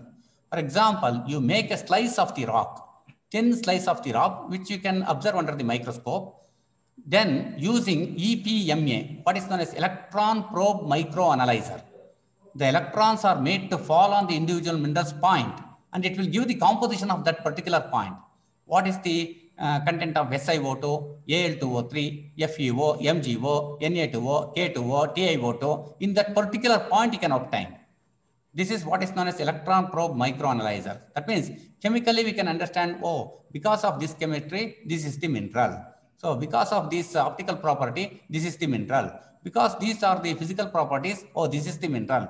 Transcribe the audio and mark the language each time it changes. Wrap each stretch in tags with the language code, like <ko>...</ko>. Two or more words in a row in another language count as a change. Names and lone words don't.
<en>For example, you make a slice of the rock, thin slice of the rock, which you can observe under the microscope. Then using EPMA, what is known as electron probe microanalyzer. The electrons are made to fall on the individual mineral's point, and it will give the composition of that particular point. What is the content of SiO2, Al2O3, FeO, MgO, Na2O, K2O, TiO2? In that particular point, you can obtain. This is what is known as electron probe microanalyzer. That means chemically we can understand, oh, because of this chemistry, this is the mineral. So because of this optical property, this is the mineral. Because these are the physical properties, oh, this is the mineral.</en>